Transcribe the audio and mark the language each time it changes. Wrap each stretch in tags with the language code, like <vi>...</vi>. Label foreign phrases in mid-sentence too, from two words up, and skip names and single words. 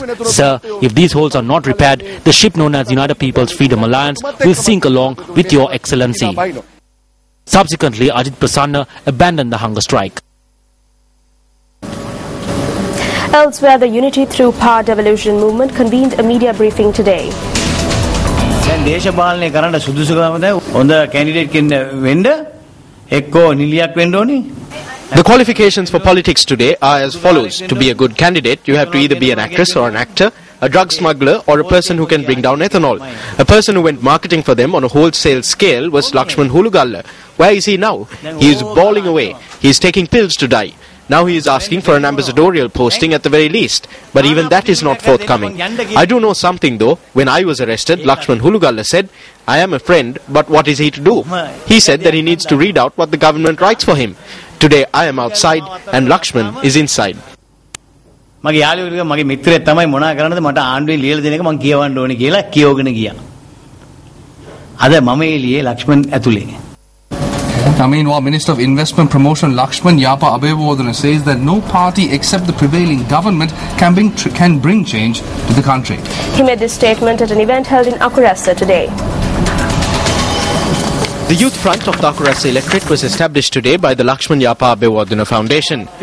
<en>Sir, if these holes are not repaired, the ship known as United People's Freedom Alliance will sink along with your Excellency. Subsequently, Ajit Prasanna abandoned the hunger strike. Elsewhere, the Unity Through Power Devolution movement convened a media briefing today.</en> <si>දේශපාලනය කරන්න සුදුසුකම දැන් හොඳ කැන්ඩිඩේට් කෙනෙක් වෙන්න එක්කෝ නිලියක් වෙන්න ඕනි.</si> <en>The qualifications for politics today are as follows. To be a good candidate, you have to either be an actress or an actor, a drug smuggler or a person who can bring down ethanol. A person who went marketing for them on a wholesale scale was Lakshman Hulugalla. Where is he now? He is bawling away. He is taking pills to die. Now he is asking for an ambassadorial posting at the very least. But even that is not forthcoming. I do know something though. When I was arrested, Lakshman Hulugalla said, I am a friend, but what is he to do? He said that he needs to read out what the government writes for him. Today I am outside and Lakshman is inside.</en> <si>මගේ යාළුවෙක් මගේ මිත්‍රයෙක් තමයි මොනා කරන්නද මට ආණ්ඩුවේ ලියලා දෙන එක මම කියවන්න ඕනේ කියලා කියවගෙන ගියා. අද මම එළියේ ලක්ෂ්මන් ඇතුලේ.</si> <en>Now, meanwhile, Minister of Investment Promotion Lakshman Yapa Abewardena says that no party except the prevailing government can bring change to the country. He made this statement at an event held in Akurasa today. The youth front of the Akurasa electorate was established today by the Lakshman Yapa Abewardena Foundation.</en>